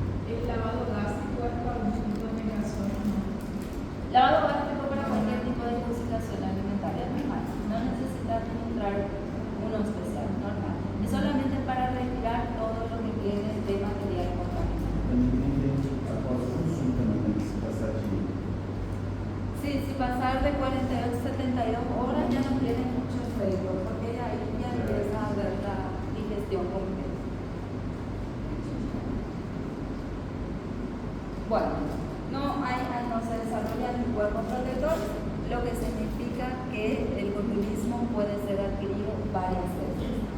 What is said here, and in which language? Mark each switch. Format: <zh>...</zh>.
<es>El lavado gástrico es para un tipo de medicación, ¿no? Lavado gástrico para cualquier tipo de intoxicación alimentaria normal. No necesitas encontrar uno especial, normal. Es solamente para retirar todo lo que quede de material contaminado.</es> <pt>Também tem após o consumo também, se passar de</pt> <es>Sí, si pasar de 48 a 72 horas ya no tiene mucho efecto, porque ahí ya empieza a haber la digestión completa. Bueno, no se desarrolla anticuerpos protectores, lo que significa que el botulismo puede ser adquirido varias veces.</es>